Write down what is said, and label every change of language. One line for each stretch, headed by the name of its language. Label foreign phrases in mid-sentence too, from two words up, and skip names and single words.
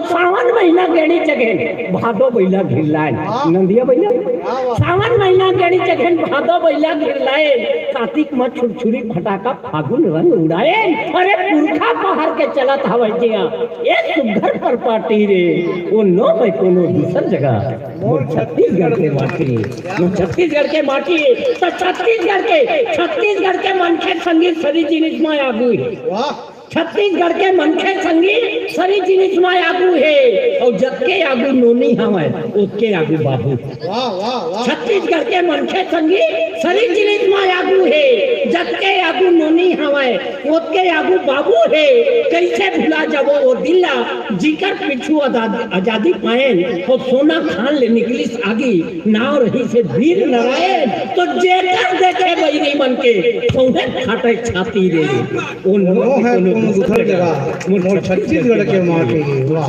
Chhattisgarhi: सावन महीना गेड़ी जगह भादो बैला घिरलाए नंदिया बैला सावन महीना गेड़ी जगह भादो बैला घिरलाए कार्तिक में छुरछुरी फटाका फागुन रंग उड़ाए अरे पुरखा पहाड़ के चलत हवे जिया एक सुघर पर पार्टी रे वो नो है कोनो दूसर जगह मोर छत्तीसगढ़ के माटी मोर छत्तीसगढ़ के माटी तो छत्तीसगढ़ के मनखे संगीत सरी जिनिस में आगू वाह छत्तीसगढ़ के मनखे संगीत सरी जिनिस में आगू है और जबके आगू नोनी हवे उसके आगू बाबू वाह वाह वाह छत्तीसगढ़ के मनखे संगीत सरी जिनिस में आगू है जबके आगू नोनी हवे उसके आगू बाबू है कैसे भुला जाबो वो दिल्ला जिकर पिछू आजादी पाए और सोना खान ले निकली आगी नाव रही से वीर नारायण तो जेकर देखे बैरी मन के सौंधे फाटे छाती रे ओ नो है दूसर जगह मोर छत्तीसगढ़ के माटी वाह